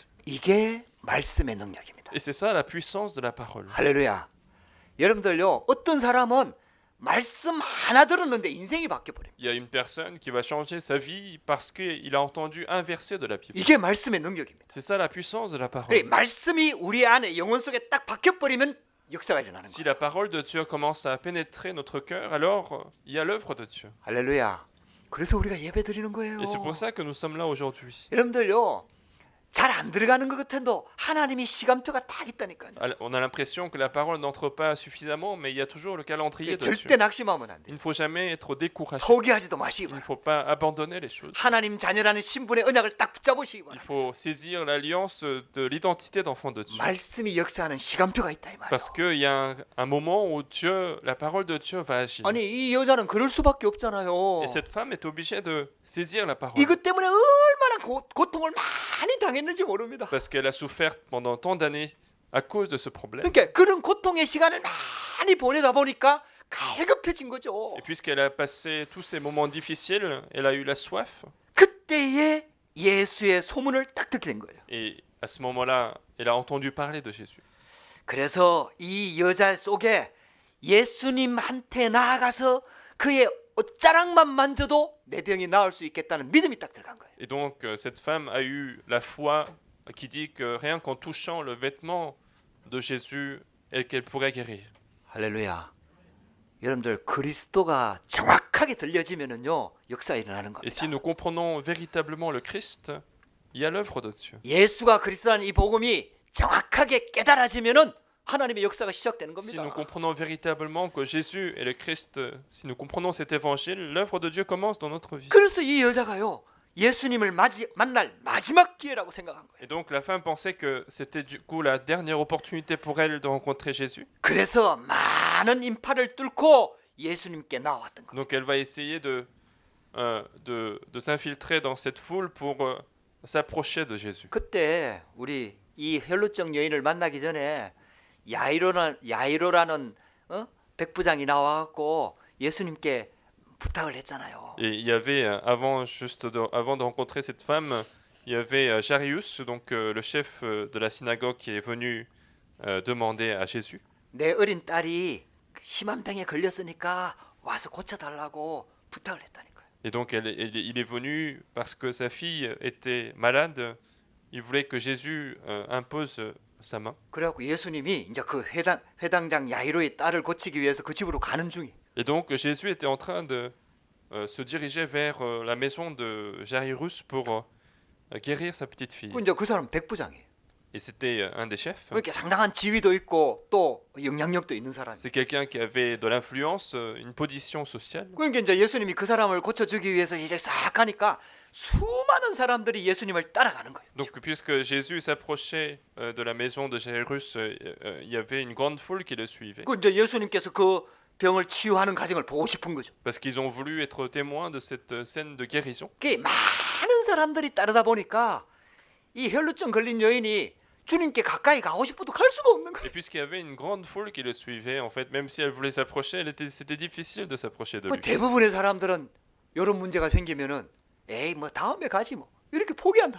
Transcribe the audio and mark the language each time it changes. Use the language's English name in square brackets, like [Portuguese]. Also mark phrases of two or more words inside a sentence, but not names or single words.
[Korean] 이게 말씀의 능력입니다. [French] Et c'est ça la puissance de la parole. [Korean] 할렐루야. 여러분들요, 어떤 사람은 말씀 하나 들었는데 인생이 바뀌어버립니다. [French] Il y a une personne qui va changer sa vie parce qu'il a entendu un verset de la Bible. [Korean] 이게 말씀의 능력입니다. [French] C'est ça la puissance de la [Korean] 그래, [French] parole. [Korean] 말씀이 우리 안에 영혼 속에 딱 박혀버리면 역사가 일어나는 [French] Si [Korean] 거예요. [French] la parole de Dieu commence à pénétrer notre cœur, alors il y a l'œuvre de Dieu. [Korean] 할렐루야. 그래서 우리가 예배 드리는 거예요. [French] Et c'est pour ça que nous sommes là aujourd'hui. [Korean] 여러분들요, 잘 안 들어가는 것 같아도 하나님이 시간표가 딱 있다니까요. [French] On a l'impression que la parole n'entre pas suffisamment, mais il y a toujours le calendrier de Dieu. [Korean] 절대 낙심하면 안 [French] Il [Korean] 돼요. [French] ne faut jamais être découragé. [Korean] 포기하지도 마시기 [French] Il ne [Korean] 바랍니다. [French] faut pas abandonner les choses. [Korean] 하나님 자녀라는 신분의 언약을 딱 붙잡으시기 [French] Il [Korean] 바랍니다. [French] faut saisir l'alliance de l'identité d'enfant de Dieu. [Korean] 말씀이 역사하는 시간표가 있다 이 말이에요. [French] Parce qu'il y a un moment où Dieu, la parole de Dieu va agir. [Korean] 아니 이 여자는 그럴 수밖에 없잖아요. [French] Et cette femme est obligée de saisir la parole. [Korean] 이것 때문에 얼마나 고통을 많이 당했는지 모릅니다. [French] Parce qu'elle a souffert pendant tant d'années à cause de ce problème. [Korean] 그러니까 그런 고통의 시간을 많이 보내다 보니까 갈급해진 거죠. [French] Et puisqu'elle a passé tous ces moments difficiles, elle a eu la soif. [Korean] 그때에 예수의 소문을 딱 듣게 된 거예요. [French] Et à ce moment-là, elle a entendu parler de Jésus. [Korean] 그래서 이 여자 속에 예수님한테 나아가서 그의 옷자락만 만져도 내 병이 나을 수 있겠다는 믿음이 딱 들어간 거예요. [French] Et donc, cette femme a eu la foi qui dit que rien qu'en touchant le vêtement de Jésus, qu'elle pourrait guérir. [Korean] 할렐루야. 여러분들 그리스도가 정확하게 들려지면은요 역사 일어나는 [French] Et si [Korean] 겁니다. [French] nous comprenons véritablement le Christ, il y a l'œuvre de Dieu. [Korean] 예수가 그리스도라는 이 복음이 정확하게 깨달아지면은 하나님의 역사가 시작되는 [French] Si [Korean] 겁니다. [French] nous comprenons véritablement que Jésus est le Christ, si nous comprenons cet évangile, l'œuvre de Dieu commence dans notre vie. [Korean] 그래서 이 여자가요 예수님을 만날 마지막 기회라고 생각한 거예요. [French] Et donc la femme pensait que c'était du coup la dernière opportunité pour elle de rencontrer Jésus. [Korean] 그래서 많은 인파를 뚫고 예수님께 나왔던 거예요. [French] Donc elle va essayer de s'infiltrer dans cette foule pour s'approcher de Jésus. [Korean] 그때 우리 이 혈루증 여인을 만나기 전에 야이로라는 백부장이 나와갖고 예수님께 부탁을 했잖아요. [French] Et il y avait, avant de rencontrer cette femme, il y avait Jarius, donc le chef de la synagogue qui est venu demander à Jésus. [Korean] 내 어린 딸이 심한 병에 걸렸으니까 와서 고쳐달라고 부탁을 했다니까요. [French] Et donc il est venu parce que sa fille était malade. Il voulait que Jésus impose sa main. [Korean] 그래갖고 예수님이 이제 그 회당장 야이로의 딸을 고치기 위해서 그 집으로 가는 중이. [French] Et donc Jésus était en train de se diriger vers la maison de Jairus pour guérir sa petite fille. [Korean] 이제 그 사람 백부장이에요. [French] Et c'était un des chefs. [Korean] 그러니까 상당한 지위도 있고 또 영향력도 있는 사람이에요. [French] C'est quelqu'un qui avait de l'influence, une position sociale. [Korean] 그러니까 이제 예수님이 그 사람을 고쳐주기 위해서 이렇게 싹 가니까 수많은 사람들이 예수님을 따라가는 거예요. [French] Donc puisque Jésus s'approchait de la maison de Jairus, il y avait une grande foule qui le suivait. [Korean] 그 이제 예수님께서 그 병을 치유하는 과정을 보고 싶은 거죠. [French] Parce qu'ils ont voulu être témoins de cette scène de guérison. [Korean] 그 많은 사람들이 따르다 보니까 이 혈루증 걸린 여인이 주님께 가까이 가고 싶어도 갈 수가 없는 거예요. [French] Et puisqu'il y avait une grande foule qui le suivait, en fait, même si elle voulait s'approcher, c'était difficile de s'approcher de lui. [Korean] 대부분의 사람들은 이런 문제가 생기면은 에이 뭐 다음에 가지 뭐 이렇게 포기한다.